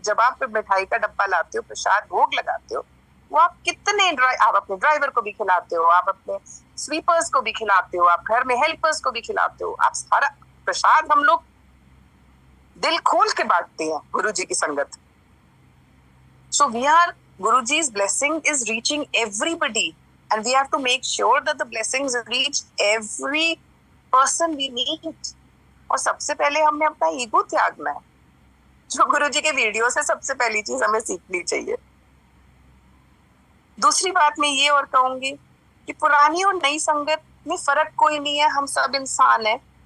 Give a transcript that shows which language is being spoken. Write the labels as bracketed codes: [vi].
[hi] जब आप मिठाई का डब्बा लाते हो, प्रसाद भोग लगाते हो, वो आप कितने आप अपने ड्राइवर को भी खिलाते हो, आप अपने स्वीपर्स को भी खिलाते हो, आप घर में हेल्पर्स को भी खिलाते हो। आप सारा प्रसाद हम लोग दिल खोल के बांटते हैं गुरुजी की संगत। [en] So we are Guruji's blessing is reaching everybody and we have to make sure that the blessings reach every person we meet. [hi] और सबसे पहले हमने अपना ईगो त्यागना है, जो गुरुजी के वीडियो से सबसे पहली चीज हमें सीखनी चाहिए। दूसरी बात मैं ये और कहूंगी कि पुरानी और नई संगत में फर्क कोई नहीं है, हम सब इंसान हैं।